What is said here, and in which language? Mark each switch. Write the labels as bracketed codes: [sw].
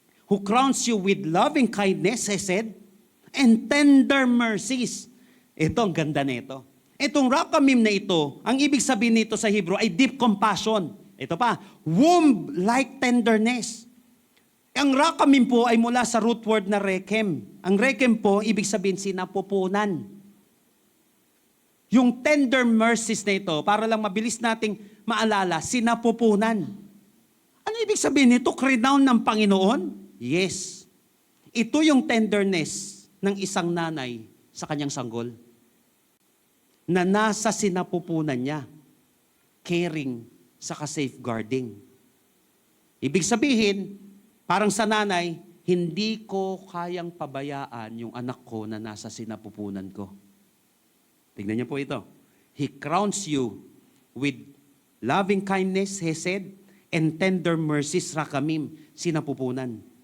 [en] Who crowns you with loving kindness, he said, and tender mercies. [tl] Ito, ang ganda nito. Itong rakamim na ito, ang ibig sabihin nito sa Hebrew ay deep compassion. Ito pa, [en] womb-like tenderness. [tl] Ang rakamim po ay mula sa root word na rekem. Ang rekem po, ibig sabihin sinapupunan. Yung tender mercies na ito, para lang mabilis nating maalala, sinapupunan. Ano ibig sabihin nito? Renown ng Panginoon? Yes. Ito yung tenderness ng isang nanay sa kanyang sanggol. Na nasa sinapupunan niya. Caring saka safeguarding. Ibig sabihin, parang sa nanay, hindi ko kayang pabayaan yung anak ko na nasa sinapupunan ko. Tignan niyo po ito. [en] He crowns you with loving kindness, he said, and tender mercies, rakamim, sinapupunan.